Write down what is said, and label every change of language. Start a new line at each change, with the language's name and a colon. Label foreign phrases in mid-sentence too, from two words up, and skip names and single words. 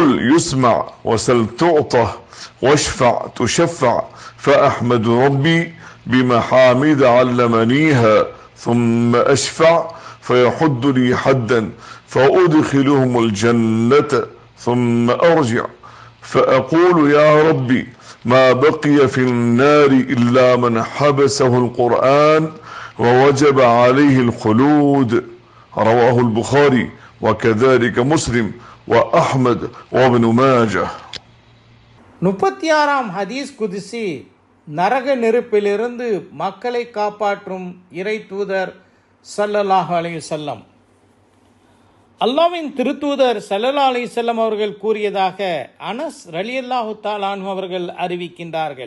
Arabic: يسمع، وسل تعطه، واشفع تشفع، فأحمد ربي بمحامد علمنيها، ثم أشفع فيحد لي حدا فأدخلهم الجنة، ثم أرجع فأقول: يا ربي، ما بقي في النار إلا من حبسه القرآن ووجب عليه الخلود. رواه البخاري وكذلك مسلم وأحمد وابن ماجه.
Tamil: 36ஆம்
Arabic: حديث قدسي.
Tamil: நரக நெருப்பிலிருந்து மக்களை காப்பாற்றும் இறை தூதர்
Arabic: صلى الله عليه وسلم.
Tamil: அல்லாஹ்வின் திருத்தூதர்
Arabic: صلى الله عليه وسلم
Tamil: அவர்கள் கூறியதாக அனஸ்
Arabic: رضي الله تعالى عنه
Tamil: அவர்கள் அறிவிக்கின்றார்கள்.